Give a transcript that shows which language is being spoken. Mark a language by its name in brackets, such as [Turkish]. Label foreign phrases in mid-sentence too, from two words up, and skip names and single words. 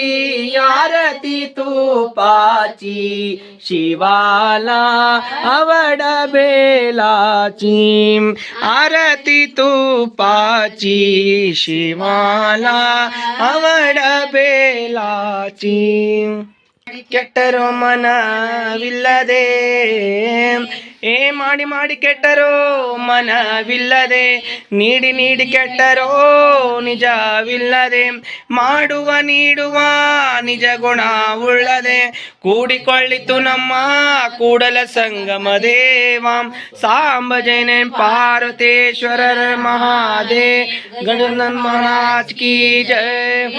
[Marathi] आरती तुपाची शिवाला वडबेलाची, आरती तुपाची शिवाला वडबेलाची. [Kannada] ಕೆಟ್ಟರೋ ಮನವಿಲ್ಲದೆ ಮಾಡಿ ಮಾಡಿ ಕೆಟ್ಟರೋ ಮನವಿಲ್ಲದೆ, ನೀಡಿ ನೀಡಿ ಕೆಟ್ಟರೋ ನಿಜವಿಲ್ಲದೆ, ಮಾಡುವ ನೀಡುವ ನಿಜ ಗುಣ ಉಳ್ಳದೆ, ಕೂಡಿಕೊಳ್ಳಿತು ನಮ್ಮ ಕೂಡಲ ಸಂಗಮ ದೇವ ಸಾಂಬ ಜೈನ ಪಾರ್ವತೇಶ್ವರರ ಮಹಾದೇ ಗಣನಾಥ [Hindi] महाराज की जय.